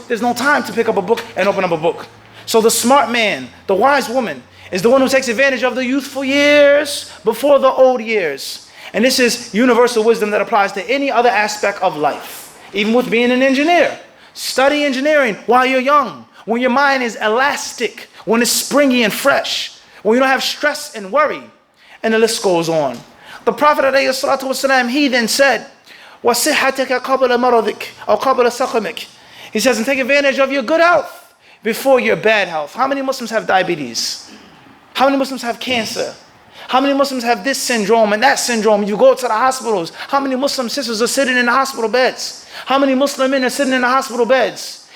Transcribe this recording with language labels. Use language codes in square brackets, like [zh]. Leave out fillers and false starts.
[en] There's no time to pick up a book and open up a book. So the smart man, the wise woman, is the one who takes advantage of the youthful years before the old years. And this is universal wisdom that applies to any other aspect of life. Even with being an engineer. Study engineering while you're young. When your mind is elastic. When it's springy and fresh. When you don't have stress and worry. And the list goes on. The Prophet ﷺ, he then said, [ar] وَصِحَّتَكَ قَبْلَ مَرَضِكَ أو قَبْلَ سَقَمِكَ. [en] He says, and take advantage of your good health before your bad health. How many Muslims have diabetes? How many Muslims have cancer? How many Muslims have this syndrome and that syndrome? You go to the hospitals. How many Muslim sisters are sitting in the hospital beds? How many Muslim men are sitting in the hospital beds?